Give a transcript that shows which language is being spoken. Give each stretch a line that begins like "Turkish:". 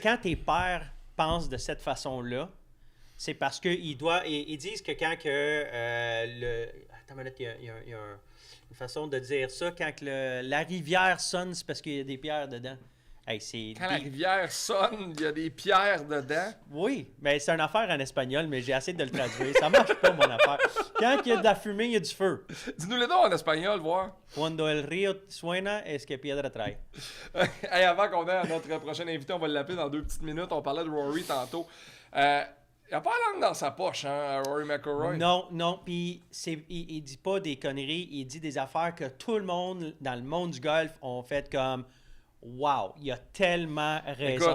French: quand tes pères pensent de cette façon-là, c'est parce qu'ils ils disent que quand que attends une minute, il y a une façon de dire ça. Quand que la rivière sonne, c'est parce qu'il y a des pierres dedans. Hey, c'est Quand la
English: deep.
French: rivière sonne, il y a des pierres dedans. Oui, mais c'est une affaire en espagnol, mais j'ai essayé de le traduire. Ça marche pas, mon affaire. Quand il y a de la fumée, il y a du feu. Dis-nous les donc en espagnol, voir.
Spanish: Cuando el río suena, es que piedra trae.
French: Hey, avant qu'on ait notre prochain invité, on va l'appeler dans 2 petites minutes. On parlait de Rory tantôt. Il a pas la langue dans sa poche, hein, Rory McIlroy. Non. Puis il dit pas des conneries. Il dit des affaires que tout le monde dans le monde du golf ont fait comme wow, il a tellement raison,